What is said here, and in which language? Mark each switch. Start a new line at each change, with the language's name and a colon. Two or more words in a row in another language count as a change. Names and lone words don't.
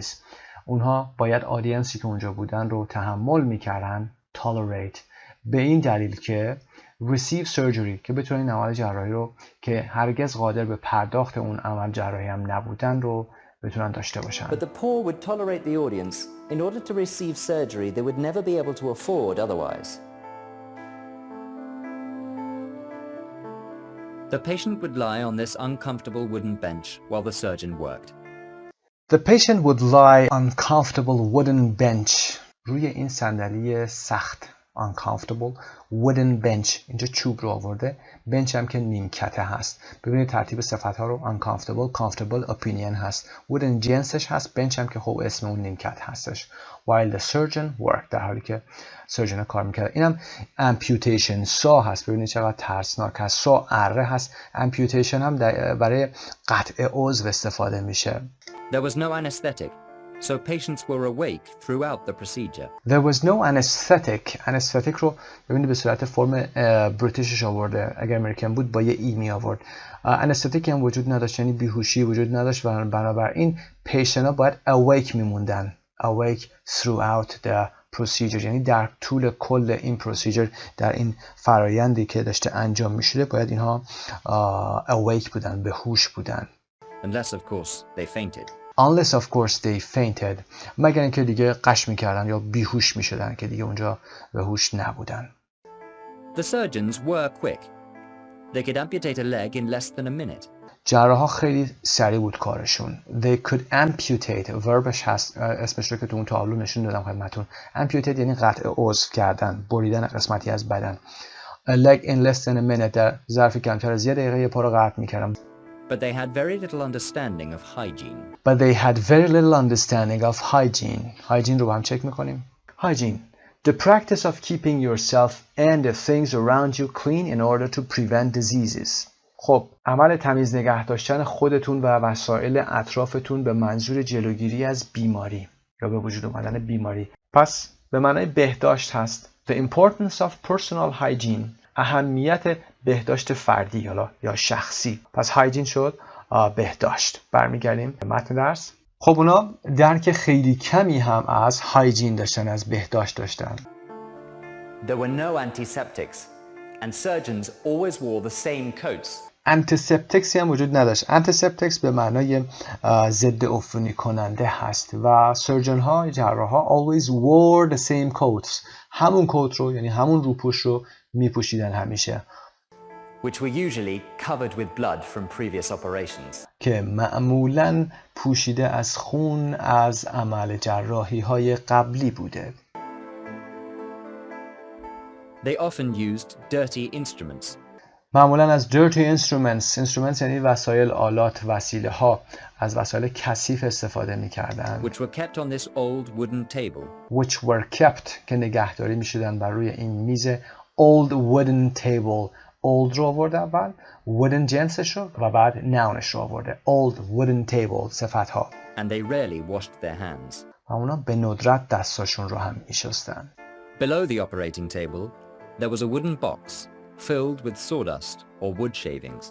Persian: اونها باید آدینسی که اونجا بودن رو تحمل میکردن tolerate به این دلیل که
English: receive surgery
Persian: که بتونن این عمل جراحی رو که هرگز قادر به پرداخت اون عمل جراحی هم نبودن رو بتونن داشته باشن.
English: But the poor would tolerate the audience in order to receive surgery they would never be able to afford otherwise. The patient would lie on this uncomfortable wooden bench while the surgeon worked. The patient would lie on comfortable wooden bench.
Persian: روی این صندلی سخت
English: uncomfortable wooden bench
Persian: اینجا چوب رو آورده، bench هم که نیمکته هست. ببینید ترتیب صفت‌ها رو
English: uncomfortable comfortable opinion
Persian: هست، wooden جنسش هست، bench هم که خب اسم اون نیمکت هستش.
English: while the surgeon worked
Persian: در حالی که سرجن کار میکرد. اینم amputation سا هست، ببینید چقدر ترسناک هست، سا اره هست. amputation هم برای قطع عضو استفاده میشه.
English: There was no anesthetic, so patients were awake throughout the procedure. There was no anesthetic.
Persian: anesthetic رو ببینید به صورت فرم بریتیشش آورده، اگر امریکن بود با یه ای می آورد. anesthetic هم وجود نداشت، یعنی بیهوشی وجود نداشت و بنابراین پیشنت ها باید awake میموندن.
English: awake throughout the procedure
Persian: یعنی در طول کل این procedure، در این فرایندی که داشته انجام میشده باید اینها awake بودن، به هوش بودن.
English: Unless of course they fainted. Unless of course they fainted.
Persian: مگر اینکه دیگه قش میکردن یا بیهوش میشدن که دیگه اونجا به هوش نبودن.
English: The surgeons were quick. They could amputate a leg in less than a minute.
Persian: جراحا خیلی سریع بود کارشون.
English: They could amputate.
Persian: وربش هست، اسمش رو که تو اون تابلو نشون دادم خدمتتون. Amputate یعنی قطع عضو کردن، بریدن قسمتی از بدن.
English: A leg in less than a minute
Persian: در ظرف کمتر از 1 دقیقه یه پا رو قطع میکردن.
English: But they had very little understanding of hygiene. But they had very little understanding of hygiene.
Persian: Hygiene رو با هم چک میکنیم.
English: Hygiene The practice of keeping yourself and the things around you clean in order to prevent diseases.
Persian: خب عمل تمیز نگه داشتن خودتون و وسایل اطرافتون به منظور جلوگیری از بیماری یا به وجود آمدن بیماری. پس به معنای بهداشت هست.
English: The importance of personal hygiene.
Persian: اهمیت بهداشت فردی یا شخصی. پس hygiene شد بهداشت. برمیگردیم به متن درس. خب اونا درک خیلی کمی هم از hygiene داشتن، از بهداشت داشتن.
English: There were no antiseptics and surgeons always wore the same coats.
Persian: انتیسپتیکسی هم وجود نداشت. انتیسپتیکس به معنای ضد عفونی کننده هست و سرجن ها، جراح ها
English: always wore the same coats.
Persian: همون کت رو یعنی همون روپوش رو میپوشیدن همیشه.
English: Which were usually covered with blood from previous operations.
Persian: که معمولاً پوشیده از خون از عمل جراحی های قبلی بوده.
English: They often used dirty instruments.
Persian: معمولاً از
English: dirty instruments
Persian: یعنی وسایل، آلات، وسیله ها، از وسایل کثیف استفاده می‌کردند.
English: Which were kept on this old wooden table. Which were kept
Persian: که نگهداری می‌شدن بر روی این میز
English: old wooden table.
Persian: old رو آورده اول، wooden جنسش رو و بعد nounش رو آورده.
English: old wooden table صفت‌ها. And they rarely washed their hands.
Persian: و اونا به ندرت دستاشون رو هم می‌شستن.
English: Below the operating table, there was a wooden box filled with sawdust or wood shavings.